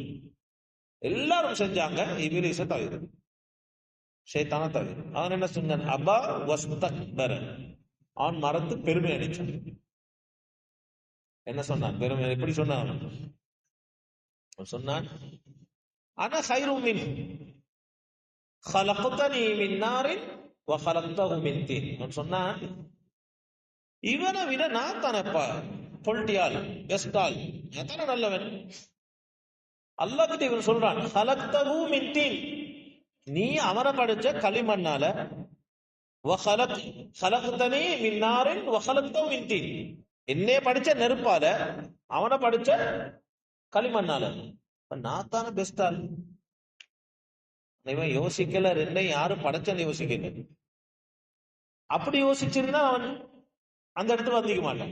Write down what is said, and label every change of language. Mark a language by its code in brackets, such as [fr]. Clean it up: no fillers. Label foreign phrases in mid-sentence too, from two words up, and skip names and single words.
[ta] எல்லாரும் செஞ்சாங்க, இப்லீஸை தவிர, ஷைத்தான தவிர. அவன் என்ன சொன்னான்? [ar] أبى واستكبر, [ta] அவன் மறந்து பெருமை அடிச்சான். என்ன சொன்னான்? பெருமை எப்படி சொன்னான்? சொன்னான், [ar] أنا خير من خلقتني من نار وخلقته من طين. [ta] அவன் சொன்னான், இவனை விட நான் தானப்பா பொல்டியால் பெஸ்டால், நான் தானே நல்லவன். அல்லாஹ் கிட்ட இவன் சொல்றான், [ar] خلقته من طين, [ta] நீ அவனை படைச்ச களிமண்ணால, [ar] خلقتني من نار وخلقته من طين, [ta] என்னே படிச்ச நெருப்பால, அவனை படிச்ச களிமண்ணால, நான் தானே பெஸ்டால். இவன் யோசிக்கல, ரெண்டையும் யாரும் படைச்சன்னு யோசிக்கல. அப்படி யோசிச்சிருந்தா அவன் அந்த இடத்துல வந்திக்க மாட்டான்.